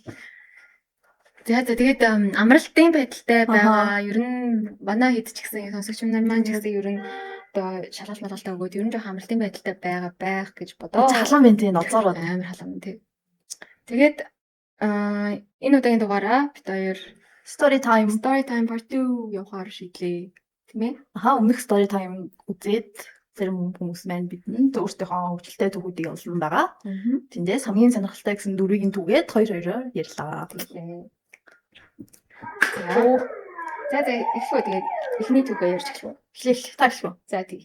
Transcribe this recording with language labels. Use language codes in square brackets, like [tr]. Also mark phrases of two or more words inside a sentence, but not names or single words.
[mn] За тэгээд амралтын байдалтай байгаа. Ер нь манай хэд ч гэсэн сонсогч нар маань ч гэсэн ер нь одоо шалгалт малгалтаа өгөөд ер нь жоох амралтын байдалтай байх гэж бодоо. Халам байна тий, ноцоор амар халам тий. Тэгээд энэ удаагийн дугаараа бид хоёр [en] story time [mn] part 2 явахаар шийдлээ. Тийм ээ? Өмнөх [en] story time [mn] үзээд зарим хүмүүс маань бидэнд өөрсдийнхөө хөгжилтэй түүхүүдийг олсон байгаа. Тэндээс хамгийн сонирхолтой гэсэн дөрвийг нь түгээд хоёроор ярьлаа. За эхлэв тэгээд эхний түүхээ ярьж эхлэв. Таашгүй. За тий.